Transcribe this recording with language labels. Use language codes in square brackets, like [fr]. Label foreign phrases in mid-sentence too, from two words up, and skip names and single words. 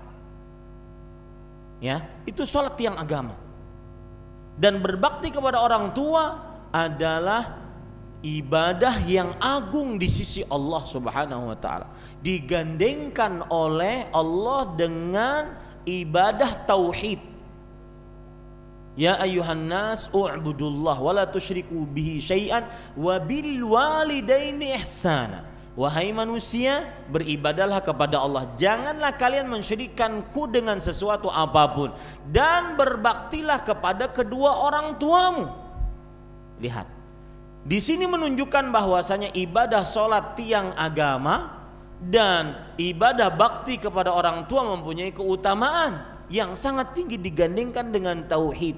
[id] Ya, itu sholat tiang agama. Dan berbakti kepada orang tua adalah ibadah yang agung di sisi Allah [ar] سبحانه وتعالى. [id] Digandengkan oleh Allah dengan ibadah tauhid. [ar] يا أيها الناس اعبدوا الله ولا تشركوا به شيئا وبالوالدين إحسانا. [id] Wahai manusia, beribadahlah kepada Allah, janganlah kalian mensyirikkanku dengan sesuatu apapun, dan berbaktilah kepada kedua orang tuamu. Lihat, di sini menunjukkan bahwasanya ibadah sholat tiang agama dan ibadah bakti kepada orang tua mempunyai keutamaan yang sangat tinggi digandingkan dengan tauhid.